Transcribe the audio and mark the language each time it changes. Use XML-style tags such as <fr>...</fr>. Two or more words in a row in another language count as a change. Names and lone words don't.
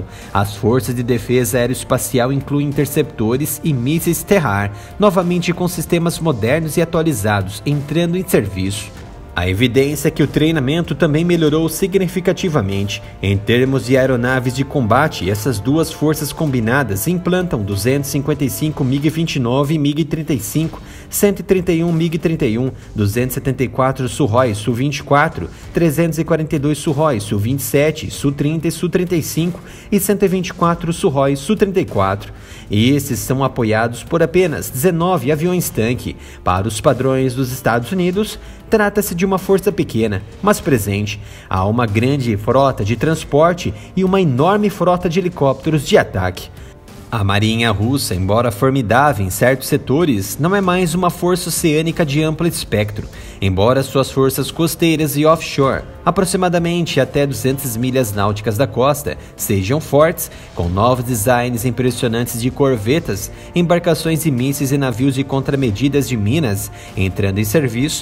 <pt>As forças de defesa aeroespacial incluem interceptores e mísseis Terrar, novamente com sistemas modernos e atualizados, entrando em serviço. A evidência é que o treinamento também melhorou significativamente. Em termos de aeronaves de combate, essas duas forças combinadas implantam 255 MiG-29 e MiG-35, 131 MiG-31, 274 Sukhoi Su-24, 342 Sukhoi Su-27, Su-30 e Su-35 e 124 Sukhoi Su-34. Esses são apoiados por apenas 19 aviões-tanque. Para os padrões dos Estados Unidos, trata-se de uma força pequena, mas presente. Há uma grande frota de transporte e uma enorme frota de helicópteros de ataque. A Marinha Russa, embora formidável em certos setores, não é mais uma força oceânica de amplo espectro, embora suas forças costeiras e offshore, aproximadamente até 200 milhas náuticas da costa, sejam fortes, com novos designs impressionantes de corvetas, embarcações de mísseis e navios de contramedidas de minas entrando em serviço.</pt>